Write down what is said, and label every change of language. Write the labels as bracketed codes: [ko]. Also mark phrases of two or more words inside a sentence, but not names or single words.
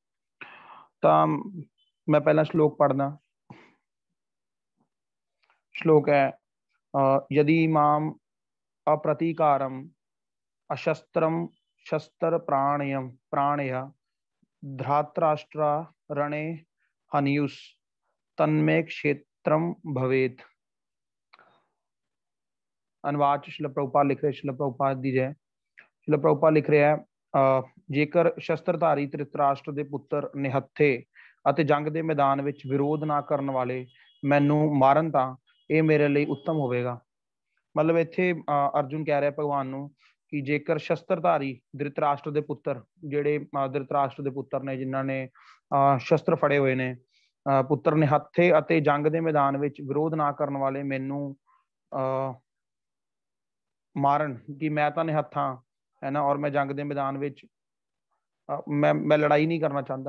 [pa] ਤਾਂ ਮੈਂ ਪਹਿਲਾ ਸ਼ਲੋਕ ਪੜ੍ਹਦਾ। ਸ਼ਲੋਕ ਹੈ [sa] ਯਦि ਮਾਮ ਅਪ੍ਰਤੀਕਾਰਮ ਅਸ਼ਸਤਰਮ ਸ਼ਸਤਰ ਪ੍ਰਾਣਯ ਧ੍ਰਾਤਰਾਸ਼ਟਰਾ ਰਣੇ ਹਨਿयुस तन्मे क्षेत्रम भवेत। [pa] ਅਨੁਵਾਦ ਸ਼੍ਰੀਲ ਪ੍ਰਭੁਪਾਦ ਲਿਖ ਰਹੇ, ਸ਼੍ਰੀਲ ਪ੍ਰਭੁਪਾਦ ਦੀ ਜੈ। ਸ਼੍ਰੀਲ ਪ੍ਰਭੁਪਾਦ ਲਿਖ ਰਹੇ ਹੈਂ ਜੇਕਰ ਸ਼ਸਤਰਧਾਰੀ ਧ੍ਰਿਤਰਾਸ਼ਟਰ ਦੇ ਪੁੱਤਰ ਨਿਹੱਥੇ ਅਤੇ ਜੰਗ ਦੇ ਮੈਦਾਨ ਵਿੱਚ ਵਿਰੋਧ ਨਾ ਕਰਨ ਵਾਲੇ ਮੈਨੂੰ ਮਾਰਨ ਤਾਂ ਇਹ ਮੇਰੇ ਲਈ ਉੱਤਮ ਹੋਵੇਗਾ। ਮਤਲਬ ਇੱਥੇ ਅਰਜੁਨ ਕਹਿ ਰਿਹਾ ਭਗਵਾਨ ਨੂੰ ਕਿ ਜੇਕਰ ਸ਼ਸਤਰਧਾਰੀ ਧ੍ਰਿਤਰਾਸ਼ਟਰ ਦੇ ਪੁੱਤਰ, ਜਿਹੜੇ ਧ੍ਰਿਤਰਾਸ਼ਟਰ ਦੇ ਪੁੱਤਰ ਨੇ ਜਿਨ੍ਹਾਂ ਨੇ ਸ਼ਸਤਰ ਫੜੇ ਹੋਏ ਨੇ, ਪੁੱਤਰ ਨਿਹੱਥੇ ਅਤੇ ਜੰਗ ਦੇ ਮੈਦਾਨ ਵਿੱਚ ਵਿਰੋਧ ਨਾ ਕਰਨ ਵਾਲੇ ਮੈਨੂੰ ਮਾਰਨ, ਕਿ ਮੈਂ ਤਾਂ ਨਿਹੱਥਾਂ ਹੈ ਨਾ, ਔਰ ਮੈਂ ਜੰਗ ਦੇ ਮੈਦਾਨ ਵਿੱਚ ਮੈਂ ਲੜਾਈ ਨਹੀਂ ਕਰਨਾ ਚਾਹੁੰਦਾ।